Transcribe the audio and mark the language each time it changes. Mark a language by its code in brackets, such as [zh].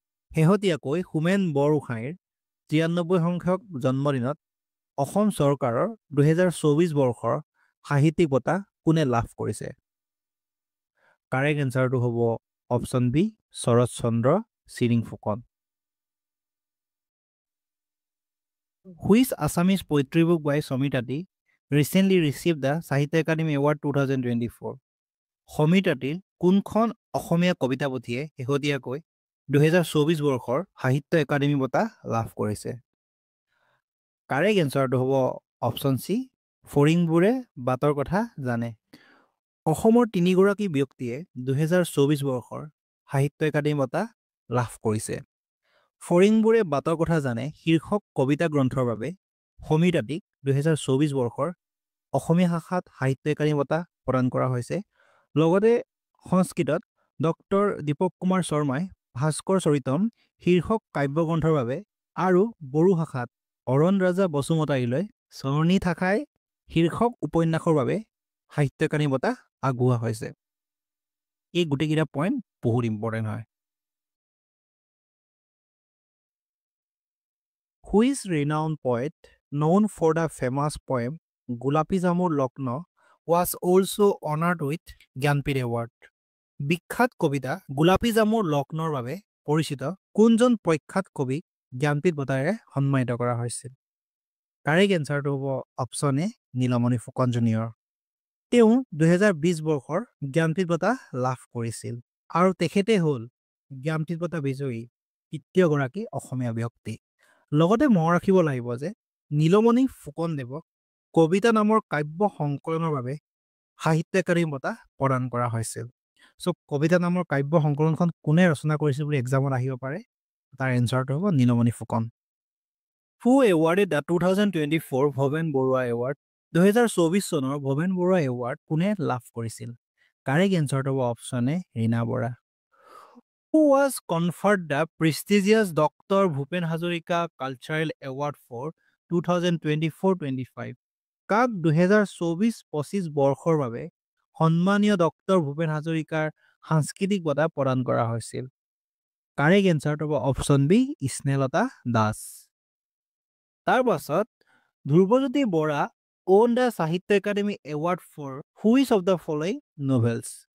[as] শেহতীয়াকৈ হোমেন বৰগোহাঁইৰ 93 সংখ্যক জন্মদিনত অসম চৰকাৰৰ 2024 বৰ্ষৰ সাহিত্যিক বঁটা কোনে লাভ কৰিছে? কাৰেক্ট এনচাৰটো হ'ব option B Sarat Chandra Chiring Phukan. [en] Which Assamese poetry book by Somitati recently received the Sahitya Academy Award 2024? [as] সমিতাতিৰ কোনখন অসমীয়া কবিতা পুথিয়ে শেহতীয়াকৈ 2024 বৰ্ষৰ সাহিত্য একাডেমী বঁটা লাভ কৰিছে? কাৰেক্ট এনচাৰটো হ'ব অপশ্যন চি ফৰিংবোৰে বাটৰ কথা জানে। অসমৰ তিনিগৰাকী ব্যক্তিয়ে 2024 বৰ্ষৰ সাহিত্য একাডেমী বঁটা লাভ কৰিছে। ফৰিংবোৰে বাটৰ কথা জানে শীৰ্ষক কবিতা গ্ৰন্থৰ বাবে সমিতাতিক 2024 বৰ্ষৰ অসমীয়া ভাষাত সাহিত্য একাডেমী বঁটা প্ৰদান কৰা হৈছে। লগতে সংস্কৃতত ডক্টৰ দীপক কুমাৰ শৰ্মাই ভাস্কৰ চৰিতম শীৰ্ষক কাব্যগ্ৰন্থৰ বাবে আৰু বড়ো ভাষাত অৰণ ৰাজা বসুমতাৰীলৈ চৰণী থাকাই শীৰ্ষক উপন্যাসৰ বাবে সাহিত্য একাডেমী বঁটা আগবঢ়োৱা হৈছে। এই গোটেইকেইটা পইণ্ট বহুত ইম্পৰ্টেণ্ট হয়। [en] Which renowned poet known for the famous poem Golapi Jamur Lagna was also honored with Jnanpith Award? [as] বিখ্যাত কবিতা গোলাপী জামুৰ লগ্নৰ বাবে পৰিচিত কোনজন প্ৰখ্যাত কবিক জ্ঞানপীঠ বঁটাৰে সন্মানিত কৰা হৈছিল? কাৰেক্ট এনচাৰটো হ'ব option A Nilmani Phukan junior. তেওঁ 2020 বৰ্ষৰ জ্ঞানপীঠ বঁটা লাভ কৰিছিল আৰু তেখেতে হ'ল জ্ঞানপীঠ বঁটা বিজয়ী তৃতীয়গৰাকী অসমীয়া ব্যক্তি। লগতে মনত ৰাখিব লাগিব যে নীলমণি ফুকনদেৱক কবিতা নামৰ কাব্য সংকলনৰ বাবে সাহিত্য একাডেমী বঁটা প্ৰদান কৰা হৈছিল। চ' কবিতা নামৰ কাব্য সংকলনখন কোনে ৰচনা কৰিছিল বুলি এক্সামত আহিব পাৰে, তাৰ এনচাৰটো হ'ব Nilmani Phukan. [en] Who awarded the 2024 Bhaben Barua Award [as] 2024 চনৰ ভৱেন বৰুৱা এৱাৰ্ড কোনে লাভ কৰিছিল? কাৰেক্ট এনচাৰটো হ'ব option A Rina Bora. [en] Who was conferred the prestigious Dr. Bhupen Hazarika Cultural Award for 2024-25? [as] কাক 2024-25 বৰ্ষৰ বাবে সন্মানীয় ডক্টৰ ভূপেন হাজৰিকাৰ সাংস্কৃতিক বঁটা প্ৰদান কৰা হৈছিল? কাৰেক্ট এনচাৰটো হ'ব অপশ্যন বি স্নেহলতা দাস। তাৰ পাছত ধ্ৰুৱজ্যোতি বৰা [en] owned the Sahitya Akademi award for which of the following novels?